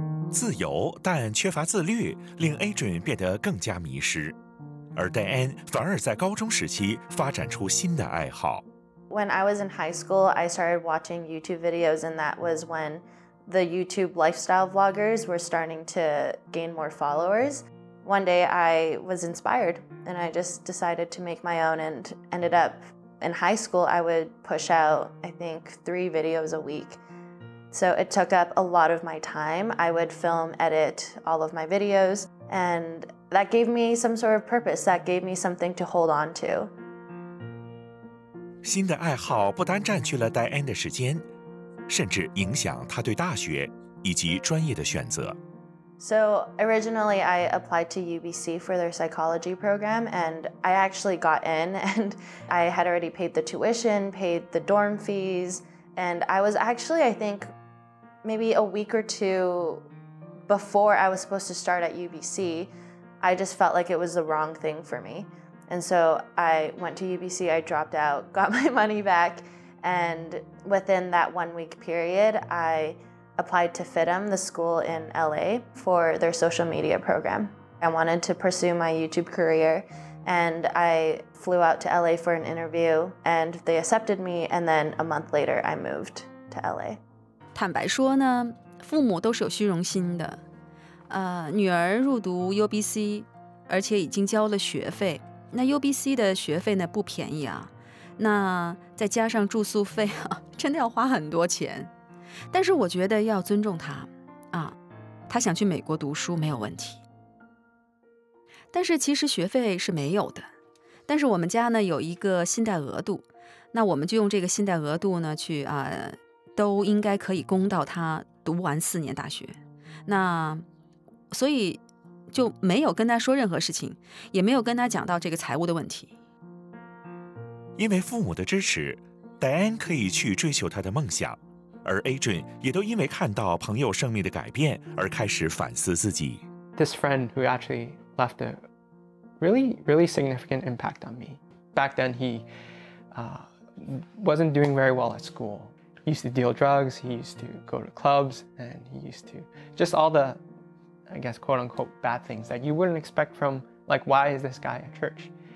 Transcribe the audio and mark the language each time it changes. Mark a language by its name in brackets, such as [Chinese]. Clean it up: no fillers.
[Chinese] 自由但缺乏自律，令 Adrian 变得更加迷失，而戴安反而在高中时期发展出新的爱好。 [English] When I was in high school, I started watching YouTube videos, and that was when the YouTube lifestyle vloggers were starting to gain more followers. One day I was inspired, and I just decided to make my own, and ended up in high school I would push out, I think, 3 videos a week. So it took up a lot of my time. I would film, edit all of my videos, and that gave me some sort of purpose. That gave me something to hold on to. [Chinese] 新的爱好不单占据了戴安的时间，甚至影响他对大学以及专业的选择。 [English] So originally I applied to UBC for their psychology program, and I actually got in, and I had already paid the tuition, paid the dorm fees, and I was actually, I think, maybe a week or 2 before I was supposed to start at UBC, I just felt like it was the wrong thing for me. And so I went to UBC, I dropped out, got my money back, and within that 1-week period, I applied to FITM, the school in LA, for their social media program. I wanted to pursue my YouTube career, and I flew out to LA for an interview, and they accepted me, and then a month later, I moved to LA. [Chinese] 坦白说呢，父母都是有虚荣心的。女儿入读 UBC， 而且已经交了学费。那 UBC 的学费呢不便宜啊，那再加上住宿费啊，真的要花很多钱。但是我觉得要尊重他啊，他想去美国读书没有问题。但是其实学费是没有的，但是我们家呢有一个信贷额度，那我们就用这个信贷额度呢去都应该可以供到他读完4年大学。那所以就没有跟他说任何事情，也没有跟他讲到这个财务的问题。因为父母的支持，戴安可以去追求他的梦想，而 Adrian 也都因为看到朋友生命的改变而开始反思自己。 [English] This friend who actually left a really significant impact on me. Back then he wasn't doing very well at school. He used to deal drugs, he used to go to clubs, and he used to just all the, I guess, quote unquote, bad things that you wouldn't expect from, like, why is this guy at church?